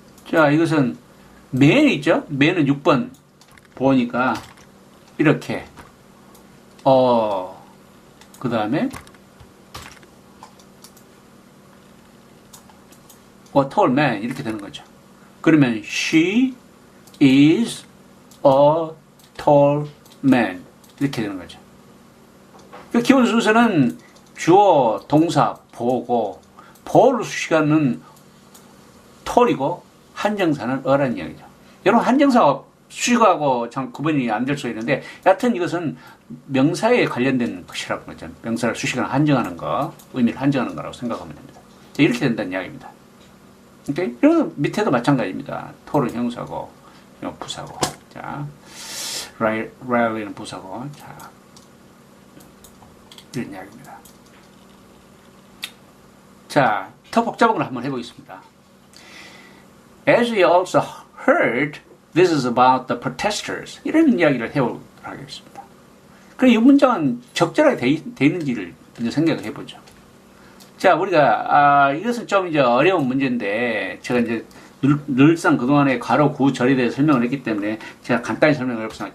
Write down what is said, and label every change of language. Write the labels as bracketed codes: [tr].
[ko] 자, 이것은 man 있죠? man은 6번 보니까 이렇게 그 다음에 [en] tall man [ko] 이렇게 되는 거죠. 그러면 [en] she is a tall man [ko] 이렇게 되는 거죠. 그 기본 순서는 주어, 동사, 보고 보호를 수식하는 tall이고 한정사는 어라는 이야기죠. 여러분 한정사가 수식하고 참 구분이 안 될 수 있는데 여하튼 이것은 명사에 관련된 것이라고 그러죠. 명사를 수식하는 한정하는 거, 의미를 한정하는 거라고 생각하면 됩니다. 자, 이렇게 된다는 이야기입니다. 오케이? 그리고 밑에도 마찬가지입니다. 톨은 형사고, 부사고. 자, rarely는 부사고. 자, 이런 이야기입니다. 자, 더 복잡한 걸 한번 해보겠습니다. [en] As we also heard, this is about the protesters. [ko] 이런 이야기를 해보도록 하겠습니다. 그럼 이 문장은 적절하게 돼 있는지를 먼저 생각을 해보죠. 자, 우리가, 이것은 좀 이제 어려운 문제인데, 제가 이제 늘상 그동안에 가로, 구, 절에 대해서 설명을 했기 때문에 제가 간단히 설명을 해보겠습니다.